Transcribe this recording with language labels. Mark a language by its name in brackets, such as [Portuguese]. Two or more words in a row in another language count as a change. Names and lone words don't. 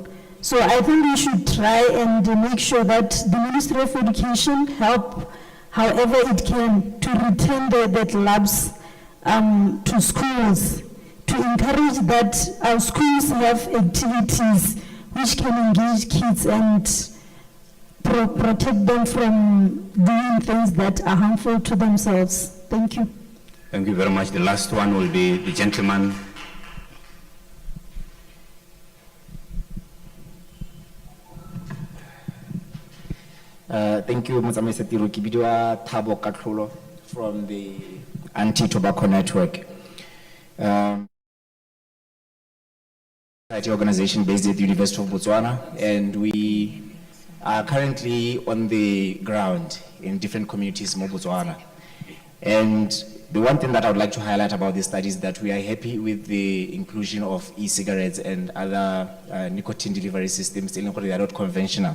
[English] So I think we should try and make sure that the Ministry of Education help however it can to return the labs to schools, to encourage that our schools have activities which can engage kids and protect them from doing things that are harmful to themselves. Thank you. Thank you very much. The last one will be the gentleman. Thank you, Mr. Tiro. [Tswana] Ke bidiwa Thabo Katlholo [English] from the Anti-Tobacco Network. Society organization based at the University of Botswana, and we are currently on the ground in different communities in Botswana. And the one thing that I would like to highlight about this study is that we are happy with the inclusion of e-cigarettes and other nicotine delivery systems, they are not conventional.